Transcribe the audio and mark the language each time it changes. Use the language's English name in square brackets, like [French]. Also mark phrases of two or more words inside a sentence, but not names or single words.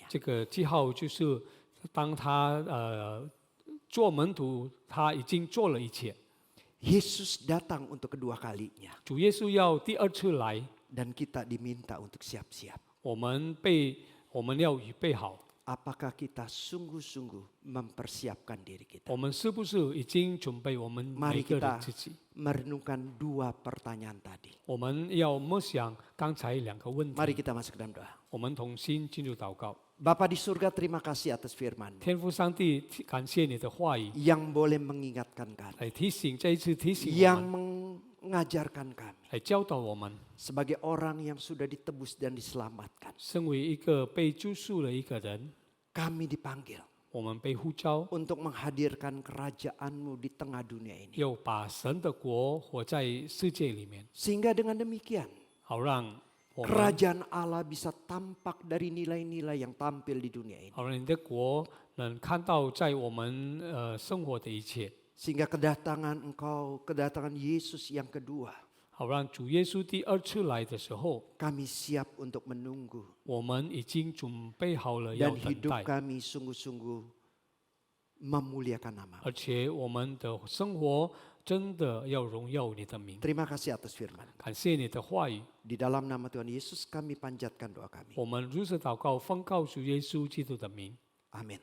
[Chinese] 这个记号就是当他做门徒，他已经做了一切。 [Indonesian] Yesus datang untuk kedua kalinya [Chinese] 主耶稣要第二次来， [Indonesian] dan kita diminta untuk siap-siap. [Chinese] 我们要预备好。 [Indonesian] Apakah kita sungguh-sungguh mempersiapkan diri kita? [Chinese] 我们是不是已经准备我们每 [Indonesian] Mari [Chinese] 个 [Indonesian] kita [Chinese] 人自己？ [Indonesian] merenungkan dua pertanyaan tadi. [Chinese] 我们要默想刚才两个问 [Indonesian] Mari [Chinese] 题。 [Indonesian] kita masuk ke dalam doa. [Chinese] 我们同心进入祷告。 [Indonesian] Bapa di surga, terima kasih atas firman [Chinese] 天父上帝，感谢你的话语， [Indonesian] yang boleh mengingatkan kami, [Chinese] 来提醒这一次提醒我 [Indonesian] yang [Chinese] 们， [Indonesian] mengajarkan kami [Chinese] 来教导我们， [Indonesian] sebagai orang yang sudah ditebus dan diselamatkan. [Chinese] 身为一个被救赎的一个人， [Indonesian] Kami dipanggil [Chinese] 我们被呼召， [Indonesian] untuk menghadirkan kerajaan-Mu di tengah dunia ini. [Chinese] 要把神的国活在世界里面， [Indonesian] Sehingga dengan demikian, [Chinese] 好让我们， [Indonesian] kerajaan Allah bisa tampak dari nilai-nilai yang tampil di dunia ini. [Chinese] 好让你的国能看到在我们生活的一切， [Indonesian] Sehingga kedatangan Engkau, kedatangan Yesus yang kedua, [Chinese] 好让主耶稣第二次来的时候， [Indonesian] kami siap untuk menunggu. [Chinese] 我们已经准备好了要 [Indonesian] Dan [Chinese] 等 [Indonesian] hidup [Chinese] 待， [Indonesian] kami sungguh-sungguh memuliakan nama. [Chinese] 而且我们的生活真的要荣耀你的名。 [Indonesian] Terima kasih atas firman. [Chinese] 感谢你的话语， [Indonesian] Di dalam nama Tuhan Yesus kami panjatkan doa kami. [Chinese] 我们如此祷告，奉告主耶稣基督的名， [Indonesian] Amin.